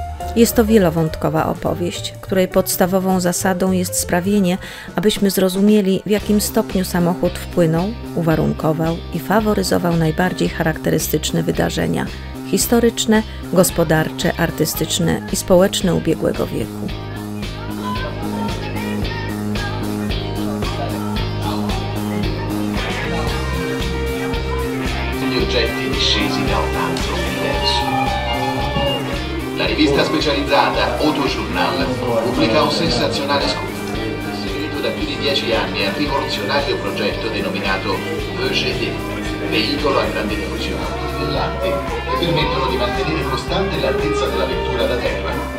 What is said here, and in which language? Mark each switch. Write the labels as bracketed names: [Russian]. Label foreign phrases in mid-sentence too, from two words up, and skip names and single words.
[Polish] Jest to wielowątkowa opowieść, której podstawową zasadą jest sprawienie, abyśmy zrozumieli, w jakim stopniu samochód wpłynął, uwarunkował i faworyzował najbardziej charakterystyczne wydarzenia historyczne, gospodarcze, artystyczne i społeczne ubiegłego wieku. [Italian] Gli oggetti discesi da un altro universo. La rivista specializzata Autojournal pubblica un sensazionale scoop, seguito da più di 10 anni al rivoluzionario progetto denominato VGD, veicolo a grande diffusione, brillanti che permettono di mantenere costante l'altezza della vettura da terra.